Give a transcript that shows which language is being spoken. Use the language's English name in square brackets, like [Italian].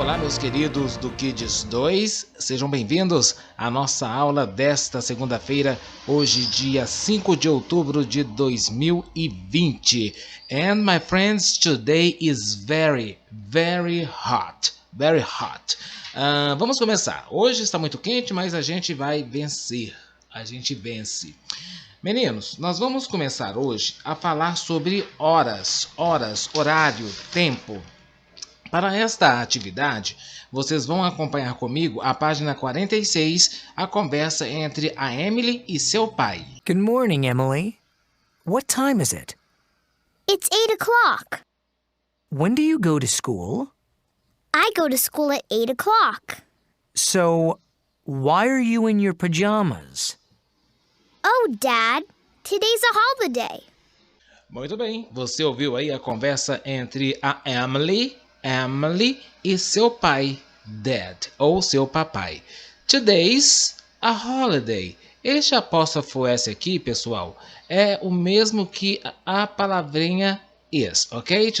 [Portuguese] meus queridos do Kids 2, sejam bem-vindos à nossa aula desta segunda-feira, hoje dia 5 de outubro de 2020. [English] And my friends, today is very hot, very hot. [Portuguese] Vamos começar. Hoje está muito quente, mas a gente vai vencer, a gente vence. Meninos, nós vamos começar hoje a falar sobre horas, horário, tempo. Para esta atividade, vocês vão acompanhar comigo a página 46, a conversa entre a Emily e seu pai. [English] Good morning, Emily. What time is it? It's 8 o'clock. When do you go to school? I go to school at 8 o'clock. So, why are you in your pajamas? Oh, Dad, today's a holiday. [Portuguese] Muito bem, você ouviu aí a conversa entre a Emily e seu pai, Dad, ou seu papai. [English] Today's a holiday. [Portuguese] Este apóstrofo S aqui, pessoal, é o mesmo que a palavrinha is, ok?